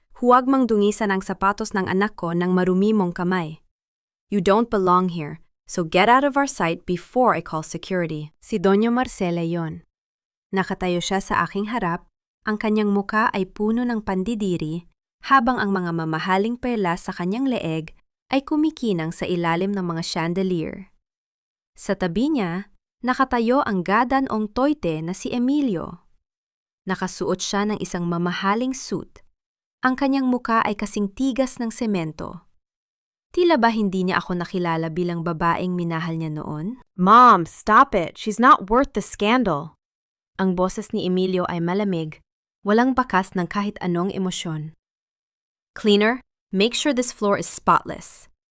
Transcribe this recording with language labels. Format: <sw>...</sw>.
<tl>Huwag mang dungisan ang sapatos ng anak ko ng marumi mong kamay.</tl> <en>You don't belong here, so get out of our sight before I call security.</en> <tl>Si Doña Marcela yon. Nakatayo siya sa aking harap, ang kanyang muka ay puno ng pandidiri, habang ang mga mamahaling perlas sa kanyang leeg ay kumikinang sa ilalim ng mga chandelier. Sa tabi niya, nakatayo ang gadanong toyte na si Emilio. Nakasuot siya ng isang mamahaling suit. Ang kanyang muka ay kasing tigas ng semento. Tila ba hindi niya ako nakilala bilang babaeng minahal niya noon?</tl> <en>Mom, stop it. She's not worth the scandal.</en> <tl>Ang boses ni Emilio ay malamig, walang bakas ng kahit anong emosyon.</tl> <en>Cleaner, make sure this floor is spotless.</en>